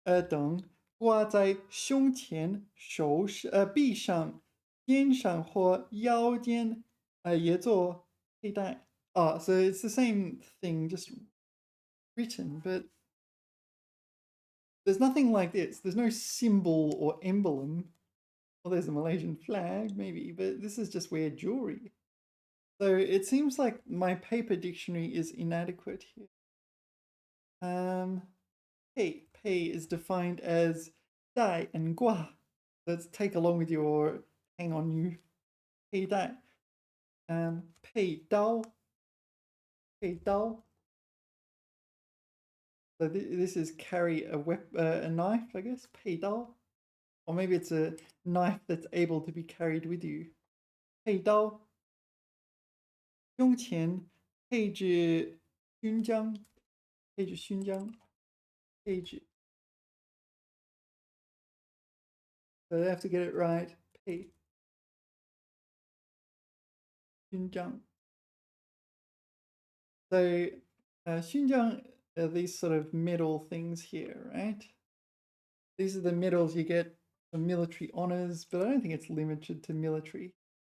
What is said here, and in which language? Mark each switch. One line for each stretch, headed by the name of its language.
Chinese: 等挂在胸前、手上、臂上、肩上或腰间，也做佩戴。
English: So it's the same thing, just written, but there's nothing like this. There's no symbol or emblem. Well, there's a Malaysian flag, maybe, but this is just wear jewelry. So it seems like my paper dictionary is inadequate here. Pei is defined as dai and gua. Let's take along with you or hang on you. Pei dai.
Chinese: Pei dao. Pei dao.
English: So this is carry a knife, I guess. Pei dao. Or maybe it's a knife that's able to be carried with you.
Chinese: Pei dao. 胸前配置勋章，配置勋章，配置。
English: So they have to get it right.
Chinese: 配勋章。
English: So 勋章 are these sort of medal things here, right? These are the medals you get for military honors, but I don't think it's limited to military.